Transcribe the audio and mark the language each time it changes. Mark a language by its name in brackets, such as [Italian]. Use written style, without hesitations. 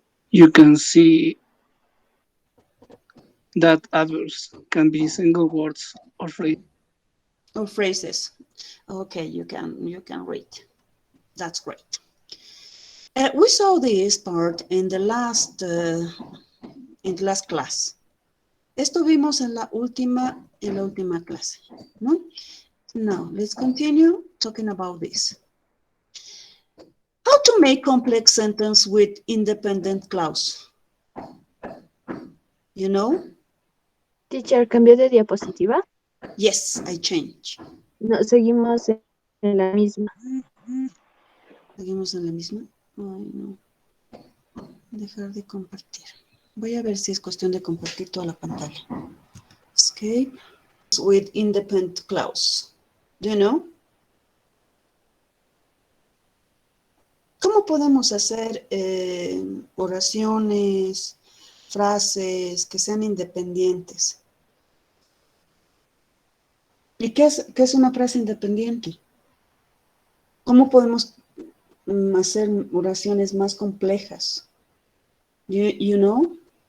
[English] you can see that adverbs can be single words or phrases. Or phrases. Okay, you can read. That's great. We saw this part in the last class. [Spanish] Esto vimos en la última clase, ¿no? [English] Now, let's continue talking about this. How to make complex sentence with independent clause? You know? [Spanish] Teacher, ¿cambió de diapositiva? [English] Yes, I change. [Spanish] No, seguimos en la misma. ¿Seguimos en la misma? Ay, no. Dejar de compartir. Voy a ver si es cuestión de compartir toda la pantalla. [English] Escape with independent clause. Do you know? [Spanish] ¿Cómo podemos hacer oraciones, frases que sean independientes? ¿Y qué es una frase independiente? ¿Cómo podemos hacer oraciones más complejas? You know?